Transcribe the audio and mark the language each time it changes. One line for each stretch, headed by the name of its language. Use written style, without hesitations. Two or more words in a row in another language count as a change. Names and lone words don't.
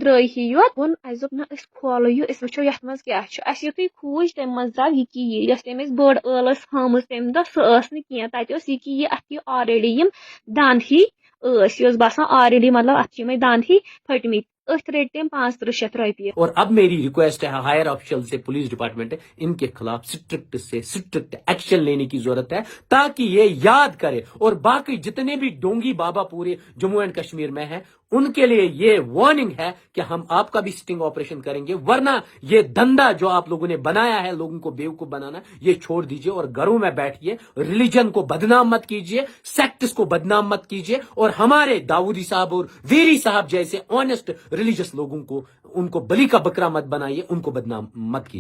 Kashmiri: ہی یوت ووٚن اَسہِ دوٚپ نہ أسۍ کھولو یہِ أسۍ وٕچھو یَتھ منٛز کیٛاہ چھُ اَسہِ یُتھُے کھوٗج تَمہِ منٛز درٛاو یہِ کیٖل یۄس تٔمۍ أسۍ بٔڑ ٲل ٲس ہٲمٕژ تَمہِ دۄہ سۄ ٲس نہٕ کینٛہہ تَتہِ اوس یہِ کہِ یہِ اَتھ یہِ آلریڈی یِم دنٛد ہی ٲسۍ یہِ اوس باسان آلریڈی مطلب اَتھ چھِ یِمے دنٛد ہی پھٔٹمٕتۍ أتھۍ رٔٹۍ تٔمۍ 3500 رۄپیہِ.
Urdu: اور اب میری ریکویسٹ ہے
English: higher official
Urdu: سے،
English: police department
Urdu: ہے، ان کے خلاف سٹرکٹ سے
English: strict action
Urdu: لینے کی ضرورت ہے تاکہ یہ یاد کرے، اور باقی جتنے بھی ڈونگی بابا پورے جموں اینڈ کشمیر میں ہیں ان کے لیے یہ وارننگ ہے کہ ہم آپ کا بھی سٹنگ آپریشن کریں گے، ورنہ یہ دھندا جو آپ لوگوں نے بنایا ہے لوگوں کو بیوقوف بنانا یہ چھوڑ دیجئے اور گھروں میں بیٹھیے، ریلیجن کو بدنام مت کیجئے، سیکٹس کو بدنام مت کیجئے، اور ہمارے داؤدی صاحب اور ویری صاحب جیسے
English: honest religious
Urdu: لوگوں کو ان کو بلی کا بکرا مت بنائیے، ان کو بدنام مت کیجئے.